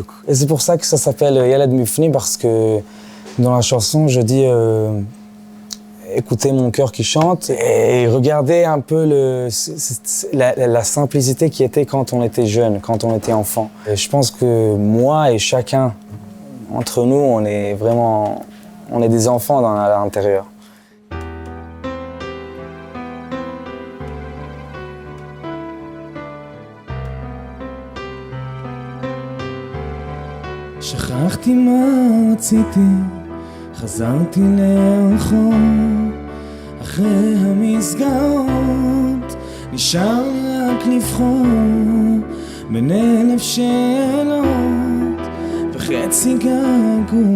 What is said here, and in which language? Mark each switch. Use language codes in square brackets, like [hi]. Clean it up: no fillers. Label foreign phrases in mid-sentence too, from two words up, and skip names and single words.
[fr] Et c'est pour ça que ça s'appelle Yeled Mibifnim parce que dans la chanson, je dis écoutez mon cœur qui chante et regardez un peu la simplicité qui était quand on était jeune, quand on était enfant. Et je pense que moi et chacun entre nous, on est des enfants à l'intérieur. [he] שכחתי מה רציתי, חזרתי לאחור, אחרי המסגרות נשאר לי רק לבחור בין 1000 שאלות וחצי געגוע.